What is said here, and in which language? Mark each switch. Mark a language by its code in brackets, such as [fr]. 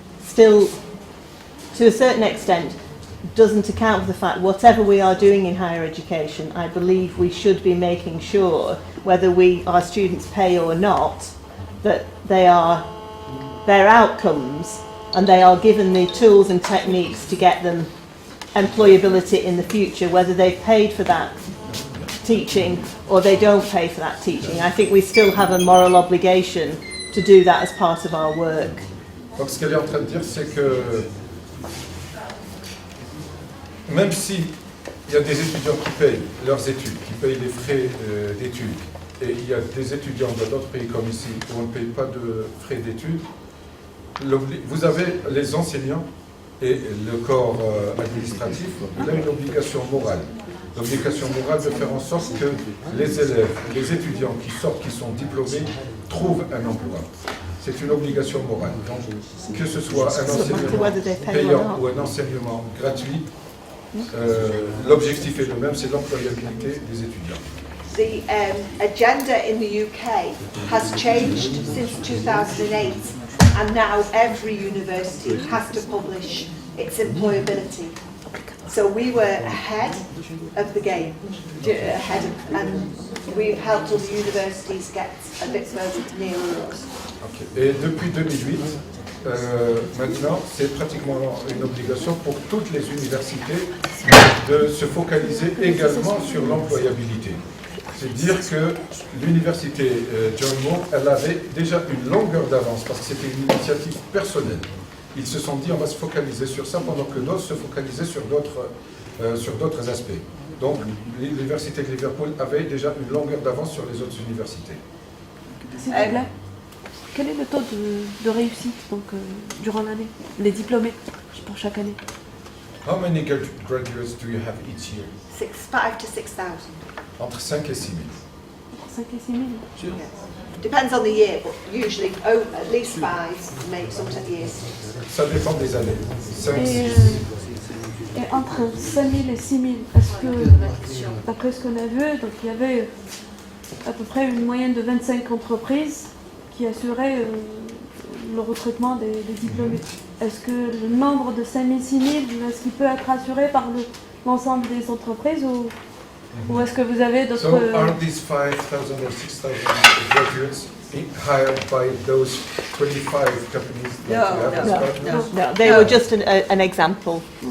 [en] still, to a certain extent, doesn't account for the fact whatever we are doing in higher education, I believe we should be making sure, whether our students pay or not, that their outcomes and they are given the tools and techniques to get them employability in the future, whether they've paid for that teaching or they don't pay for that teaching. I think we still have a moral obligation to do that as part of our work. [fr] Donc ce qu'elle est en train de dire, c'est que même si il y a des étudiants qui payent leurs études, qui payent les frais d'études, et il y a des étudiants dans d'autres pays comme ici où on ne paye pas de frais d'études, vous avez les enseignants et le corps administratif, il a une obligation morale. L'obligation morale de faire en sorte que les élèves, les étudiants qui sortent, qui sont diplômés, trouvent un emploi. C'est une obligation morale. Donc, que ce soit un enseignement payant ou un enseignement gratuit, l'objectif est le même, c'est l'employabilité des étudiants. [en] The agenda in the UK has changed since 2008, and now every university has to publish its employability. So we were ahead of the game, and we've helped all the universities get a bit further nearer us. Okay. [fr] Et depuis 2008, maintenant, c'est pratiquement une obligation pour toutes les universités de se focaliser également sur l'employabilité. C'est dire que l'université John Moore, elle avait déjà une longueur d'avance parce que c'était une initiative personnelle. Ils se sont dit on va se focaliser sur ça pendant que d'autres se focalisaient sur d'autres aspects. Donc l'université de Liverpool avait déjà une longueur d'avance sur les autres universités. S'il vous plaît, quel est le taux de réussite donc, durant l'année, les diplômés pour chaque année? [en] How many graduates do you have each year? 5,000 to 6,000. [fr] Entre 5 et 6 000. 5 et 6 000. [en] Yes. Depends on the year, but usually at least 5, maybe sometimes years. [fr] Ça dépend des années. 5, 6. Et entre 5 000 et 6 000, est-ce que, d'après ce qu'on a vu, donc il y avait à peu près une moyenne de 25 entreprises qui assuraient le recrutement des diplômés. Est-ce que le nombre de 5 000, 6 000, est-ce qu'il peut être assuré par l'ensemble des entreprises ou est-ce que vous avez d'autres... [en] So are these 5,000 or 6,000 graduates hired by those 25 companies that you have as partners? No, they were just an example.